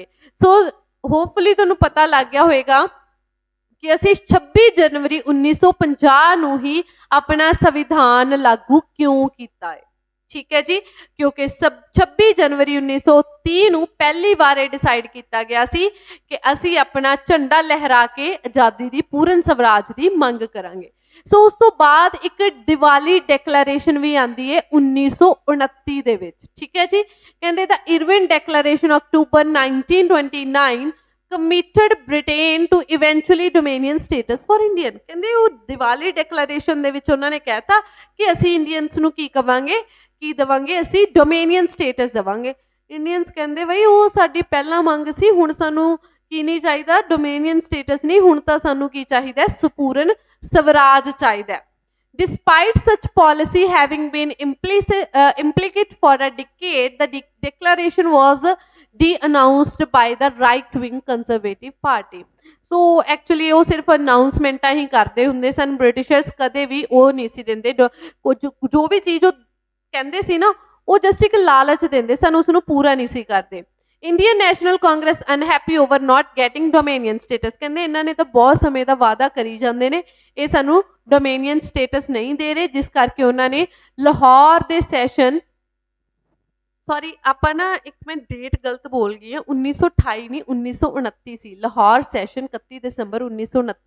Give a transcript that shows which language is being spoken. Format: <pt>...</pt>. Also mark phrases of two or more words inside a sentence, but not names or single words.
<en>so hopefully</en> <pa>ਤੁਹਾਨੂੰ ਪਤਾ ਲੱਗ ਗਿਆ ਹੋਵੇਗਾ ਕਿ ਅਸੀਂ 26 ਜਨਵਰੀ 1950 ਨੂੰ ਹੀ ਆਪਣਾ ਸੰਵਿਧਾਨ ਲਾਗੂ ਕਿਉਂ ਕੀਤਾ ਹੈ, ਠੀਕ ਹੈ ਜੀ, ਕਿਉਂਕਿ 26 ਜਨਵਰੀ 1930 ਨੂੰ ਪਹਿਲੀ ਵਾਰ ਇਹ ਡਿਸਾਈਡ ਕੀਤਾ ਗਿਆ ਸੀ ਕਿ ਅਸੀਂ ਆਪਣਾ ਝੰਡਾ ਲਹਿਰਾ ਕੇ ਆਜ਼ਾਦੀ ਦੀ, ਪੂਰਨ ਸਵਰਾਜ ਦੀ ਮੰਗ ਕਰਾਂਗੇ। ਸੋ ਉਸ ਤੋਂ ਬਾਅਦ ਇੱਕ ਦੀਵਾਲੀ ਡੈਕਲੇਰੇਸ਼ਨ ਵੀ ਆਂਦੀ ਹੈ 1929 ਦੇ ਵਿੱਚ, ਠੀਕ ਹੈ ਜੀ। ਕਹਿੰਦੇ ਦਾ ਇਰਵਿਨ ਡੈਕਲੇਰੇਸ਼ਨ ਅਕਤੂਬਰ 1929</pa> <en>committed Britain to eventually dominion status for Indian।</en> <pa>ਕਹਿੰਦੇ ਉਹ ਦੀਵਾਲੀ ਡੈਕਲੇਰੇਸ਼ਨ ਦੇ ਵਿੱਚ ਉਹਨਾਂ ਨੇ ਕਹਿਤਾ ਕਿ ਅਸੀਂ ਇੰਡੀਅਨਸ ਨੂੰ ਕੀ ਕਵਾਂਗੇ, ਕੀ ਦੇਵਾਂਗੇ, ਅਸੀਂ</pa> <en>dominion status</en> <pa>ਦੇਵਾਂਗੇ। ਇੰਡੀਅਨਸ ਕਹਿੰਦੇ ਬਈ ਉਹ ਸਾਡੀ ਪਹਿਲਾਂ ਮੰਗ ਸੀ, ਹੁਣ ਸਾਨੂੰ ਕੀ ਨਹੀਂ ਚਾਹੀਦਾ,</pa> <en>dominion status</en> <pa>ਨਹੀਂ, ਹੁਣ ਤਾਂ ਸਾਨੂੰ ਕੀ ਚਾਹੀਦਾ, ਸੰਪੂਰਨ ਸਵਰਾਜ ਚਾਹੀਦਾ।</pa> <en>Despite such policy having been implicit for a decade, the declaration was de-announced by the right-wing conservative party। so actually</en> <pa>ਉਹ ਸਿਰਫ ਅਨਾਊਂਸਮੈਂਟਾਂ ਹੀ ਕਰਦੇ ਹੁੰਦੇ ਸਨ, ਬ੍ਰਿਟਿਸ਼ਰਸ ਕਦੇ ਵੀ ਉਹ ਨਹੀਂ ਸੀ ਦਿੰਦੇ, ਜੋ ਵੀ ਚੀਜ਼ ਉਹ ਕਹਿੰਦੇ ਸੀ ਨਾ ਉਹ ਜਸਟ ਇੱਕ ਲਾਲਚ ਦਿੰਦੇ ਸਨ, ਉਸ ਨੂੰ ਪੂਰਾ ਨਹੀਂ ਸੀ ਕਰਦੇ। ਇੰਡੀਅਨ ਨੈਸ਼ਨਲ ਕਾਂਗਰਸ</pa> <en>unhappy over not getting dominion status,</en> <pa>ਕਹਿੰਦੇ ਇਹਨਾਂ ਨੇ ਤਾਂ ਬਹੁਤ ਸਮੇਂ ਦਾ ਵਾਅਦਾ ਕਰੀ ਜਾਂਦੇ ਨੇ, ਇਹ ਸਾਨੂੰ</pa> <en>dominion status</en> <pa>ਨਹੀਂ ਦੇ ਰਹੇ, ਜਿਸ ਕਰਕੇ ਉਹਨਾਂ ਨੇ ਲਾਹੌਰ ਦੇ ਸੈਸ਼ਨ, ਸੌਰੀ ਆਪਾਂ ਨਾ ਇੱਕ ਮੈਂ ਡੇਟ ਗਲਤ ਬੋਲ ਗਈ ਹਾਂ, 1928 ਨਹੀਂ 1929 ਸੀ ਲਾਹੌਰ ਸੈਸ਼ਨ, 31 ਦਸੰਬਰ 1929।</pa>